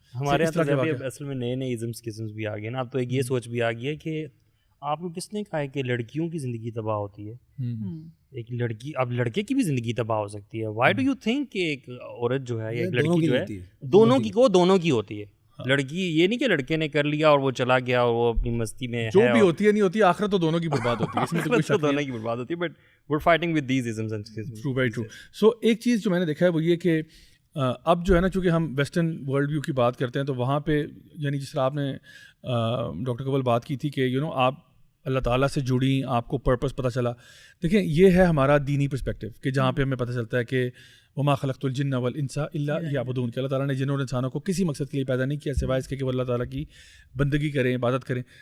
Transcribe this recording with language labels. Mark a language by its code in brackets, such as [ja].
[ur] ہمارے یہاں اصل میں نئے نئے ازمس قسمس بھی آ گئے نا. اب تو ایک یہ سوچ بھی آ گئی ہے کہ آپ کو کس نے کہا ہے کہ لڑکیوں کی زندگی تباہ ہوتی ہے, ایک لڑکی, اب لڑکے کی بھی زندگی تباہ ہو سکتی ہے. [en] why do you think [ur] کہ ایک عورت جو ہے یا ایک لڑکی جو ہے دونوں کی ہوتی ہے. لڑکی یہ نہیں کہ لڑکے نے کر لیا اور وہ چلا گیا اور وہ اپنی مستی میں جو بھی ہوتی ہے نہیں ہوتی, آخرت تو دونوں کی برباد ہوتی ہے, اس میں تو کوئی شک نہیں, دونوں کی برباد ہوتی ہے. [en] But we're fighting with these isms and schisms. True, very true. [ur] So ایک چیز جو میں نے دیکھا ہے وہ یہ کہ اب جو ہے نا, چونکہ ہم ویسٹرن ورلڈ ویو کی بات کرتے ہیں تو وہاں پہ یعنی جس طرح آپ نے ڈاکٹر قبل بات کی تھی کہ آپ اللہ تعالیٰ سے جڑیں, آپ کو پرپس پتہ چلا. دیکھیں یہ ہے ہمارا دینی پرسپیکٹیو کہ جہاں پہ ہمیں پتہ چلتا ہے کہ [ar] وما خلقت الجن والانس الا لیعبدون, [ur] کہ اللہ تعالیٰ نے جنوں اور انسانوں کو کسی مقصد کے لیے پیدا نہیں کیا سوائے اس کے کہ وہ اللہ تعالیٰ کی بندگی کریں, عبادت کریں.